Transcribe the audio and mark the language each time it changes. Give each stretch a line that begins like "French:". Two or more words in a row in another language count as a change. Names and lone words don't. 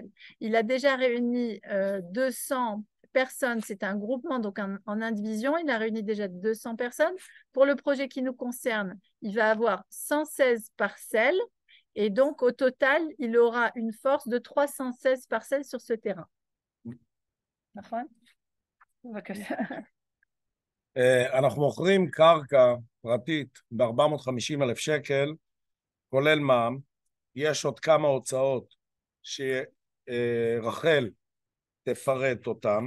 French: Il a déjà réuni 200 personnes, c'est un groupement, donc en indivision, il a réuni déjà 200 personnes. Pour le projet qui nous concerne, il va avoir 116 parcelles et donc au total, il aura une force de 316 parcelles sur ce terrain.
Hebrew: אנחנו מוכרים קרקע פרטית ב-450,000 שקל, כולל מע"מ. יש עוד כמה הוצאות שרחל תפרט אותם.